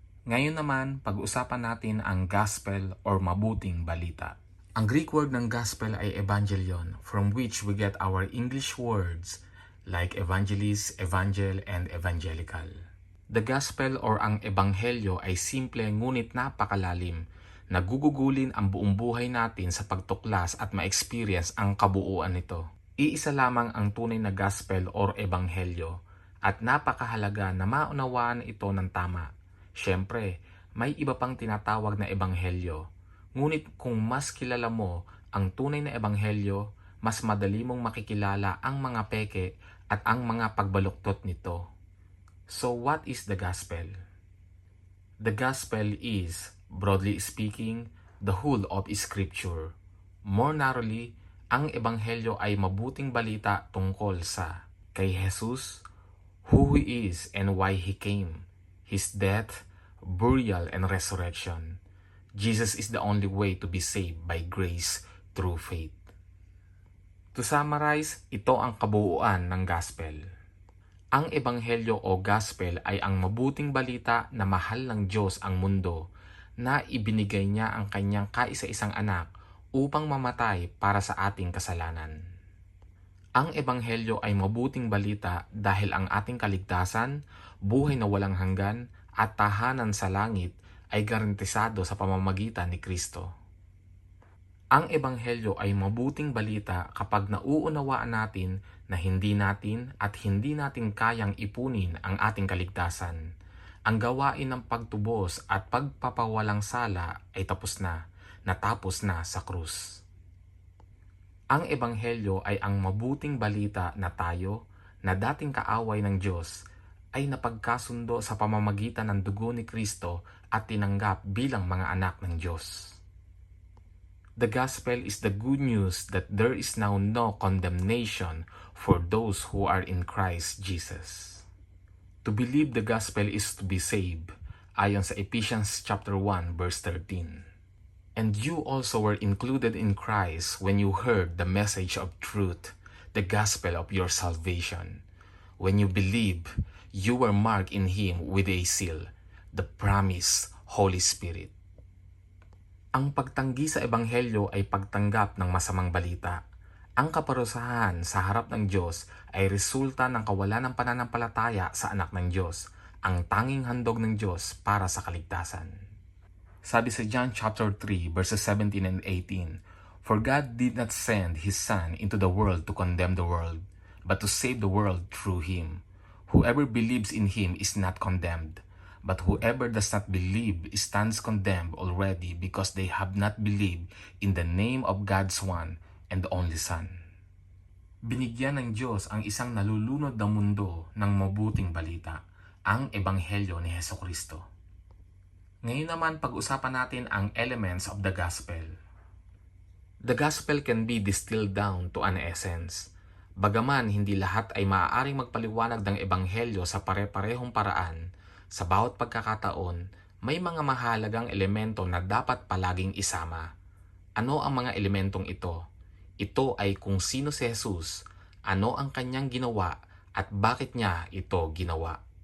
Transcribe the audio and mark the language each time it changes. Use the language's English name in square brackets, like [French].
[Filipino] Ngayon naman, pag-usapan natin ang gospel or mabuting balita. Ang Greek word ng gospel ay evangelion, [English] from which we get our English words like evangelist, evangel, and evangelical. The gospel or [Filipino] ang ebanghelyo ay simple ngunit napakalalim. Nagugugulin ang buong buhay natin sa pagtuklas at ma-experience ang kabuuan nito. Iisa lamang ang tunay na gospel or ebanghelyo at napakahalaga na maunawaan ito ng tama. Siyempre, may iba pang tinatawag na ebanghelyo. Ngunit kung mas kilala mo ang tunay na ebanghelyo, mas madali mong makikilala ang mga peke at ang mga pagbaluktot nito. [English] So what is the gospel? The gospel is, broadly speaking, the whole of Scripture. More narrowly, [Filipino] ang ebanghelyo ay mabuting balita tungkol sa kay Jesus, [English] who He is and why He came, His death, burial, and resurrection. Jesus is the only way to be saved by grace through faith. To summarize, [Filipino] ito ang kabuuan ng gospel. Ang ebanghelyo o gospel ay ang mabuting balita na mahal ng Diyos ang mundo, na ibinigay niya ang kanyang kaisa-isang anak upang mamatay para sa ating kasalanan. Ang ebanghelyo ay mabuting balita dahil ang ating kaligtasan, buhay na walang hanggan, at tahanan sa langit ay garantisado sa pamamagitan ni Kristo. Ang ebanghelyo ay mabuting balita kapag nauunawaan natin na hindi natin kayang ipunin ang ating kaligtasan. Ang gawain ng pagtubos at pagpapawalang sala ay natapos na sa krus. Ang ebanghelyo ay ang mabuting balita na tayo, na dating kaaway ng Diyos, ay napagkasundo sa pamamagitan ng dugo ni Kristo at tinanggap bilang mga anak ng Diyos. [English] The gospel is the good news that there is now no condemnation for those who are in Christ Jesus. To believe the gospel is to be saved, [Filipino] ayon sa Ephesians chapter 1 verse 13. [English] And you also were included in Christ when you heard the message of truth, the gospel of your salvation. When you believe, you were marked in Him with a seal, the promised Holy Spirit. [Filipino] Ang pagtanggi sa ebanghelyo ay pagtanggap ng masamang balita. Ang kaparusahan sa harap ng Diyos ay resulta ng kawalan ng pananampalataya sa anak ng Diyos, ang tanging handog ng Diyos para sa kaligtasan. Sabi sa John chapter 3 verses 17 and 18, [English] For God did not send His Son into the world to condemn the world, but to save the world through Him. Whoever believes in Him is not condemned, but whoever does not believe stands condemned already because they have not believed in the name of God's one and only Son. [Filipino] Binigyan ng Diyos ang isang nalulunod na mundo ng mabuting balita, ang Ebanghelyo ni Hesukristo. Ngayon naman pag-usapan natin ang [English] elements of the gospel. The gospel can be distilled down to an essence. [Filipino] Bagaman hindi lahat ay maaaring magpaliwanag ng ebanghelyo sa pare-parehong paraan, sa bawat pagkakataon, may mga mahalagang elemento na dapat palaging isama. Ano ang mga elementong ito? Ito ay kung sino si Jesus, ano ang kanyang ginawa, at bakit niya ito ginawa.